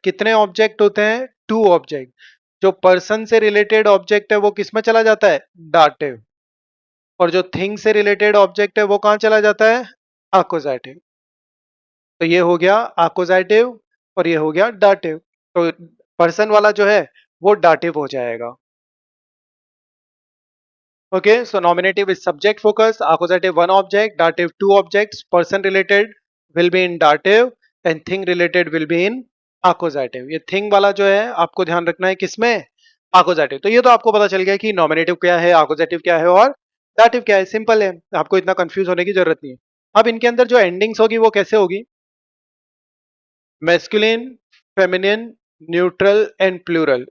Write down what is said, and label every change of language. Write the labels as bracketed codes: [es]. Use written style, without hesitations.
[hi] कितने ऑब्जेक्ट होते हैं? To object. जो पर्सन से रिलेटेड ऑब्जेक्ट है वो किस में चला जाता है? डाटिव। और जो थिंग से रिलेटेड ऑब्जेक्ट है वो कहां चला जाता है? आकुजेटिव। तो ये हो गया आकुजेटिव और ये हो गया डाटिव। तो पर्सन वाला जो है वो डाटिव हो जाएगा। [en] Okay, so nominative is subject focus, accusative one object, dative two objects, person related will be in dative and thing related will be in accusative। [hi] ये thing वाला जो है आपको ध्यान रखना है किसमें? [en] accusative। [hi] तो ये तो आपको पता चल गया कि नॉमिनेटिव क्या है, accusative क्या है और dative क्या है। सिंपल है, आपको इतना कंफ्यूज होने की जरूरत नहीं है। अब इनके अंदर जो एंडिंग्स होगी वो कैसे होगी? Masculine, feminine, neutral and plural.